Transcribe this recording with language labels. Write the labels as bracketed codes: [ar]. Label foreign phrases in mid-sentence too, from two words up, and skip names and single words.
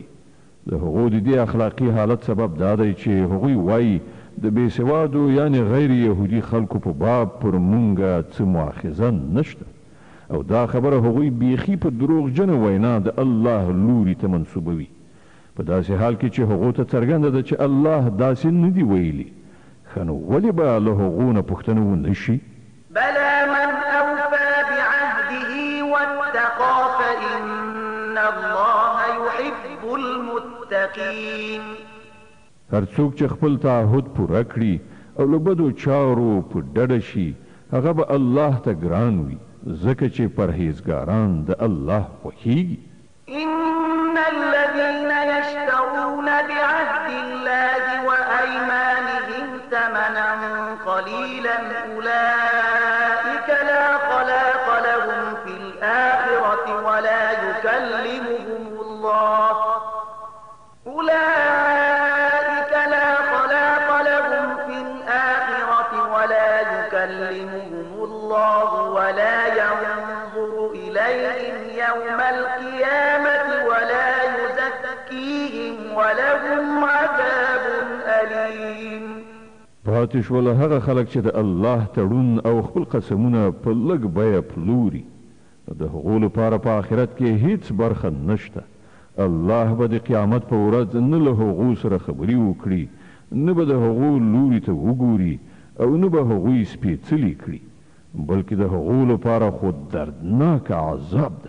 [ps] د هغو د دې اخلاقي حالت سبب دا دی چې هغوی وایي د بېسوادو یعنې غیر یهودي خلکو په باب پر مونږه څه مؤاخذه نشته، او دا خبره هغوی بیخي په دروغجنه وینا د الله لوري ته منسوبوي، په داسې حال کې چې هغو ته څرګنده ده چې الله داسې نه دي ویلي. ښه نو ولې به له هغو نه پوښتنه ونه شي؟ [ar] بلى من إن الله يحب المتقين. [ps] هر څوک چې خپل تعهد پوره کړي او له بدو چارو په ډډه شي هغه به الله ته ګران وي ځکه چې پرهیزګاران د الله خوښیږي. [ar] إن الذين يشترون بعهد الله وأيمانهم ثمنا قليلا أولئك لا خلاق لهم في الآخرة ولا يكلمهم الله ولا ينظر إليهم يوم القيامة ولا يزكيهم ولهم عذاب أليم. [ps] پاتې شول هغه خلک چې د الله تړون او خپل قسمونه په لږ بیه پلوري د هغو لپاره په آخرت کې هیڅ برخه نشته. الله به د قیامت په ورځ نه له هغو سره خبرې وکړي نه به د هغو لوري ته وګوري او نه به هغوی سپېڅلي کړي بلکې د هغو لپاره خو دردناک عذاب دی.